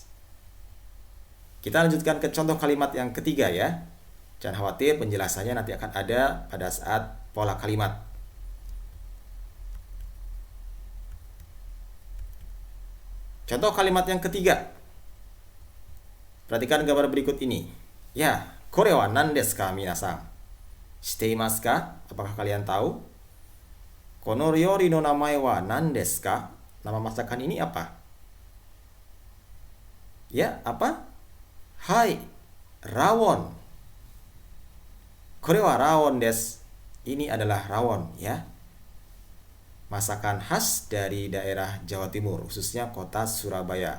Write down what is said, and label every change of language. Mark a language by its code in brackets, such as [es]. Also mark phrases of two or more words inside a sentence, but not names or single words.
[id] Kita lanjutkan ke contoh kalimat yang ketiga ya. Jangan khawatir, penjelasannya nanti akan ada pada saat pola kalimat. Contoh kalimat yang ketiga. Perhatikan gambar berikut ini. Ya, [ja] これ は 何 です か 皆さん? しています か? [id] Apakah kalian tahu? [ja] この 料理 の 名前 は 何 です か? [id] Nama masakan ini apa? Ya, apa? [ja] Hai, rawon. Kore wa rawon desu. [id] Ini adalah rawon ya. Masakan khas dari daerah Jawa Timur, khususnya kota Surabaya.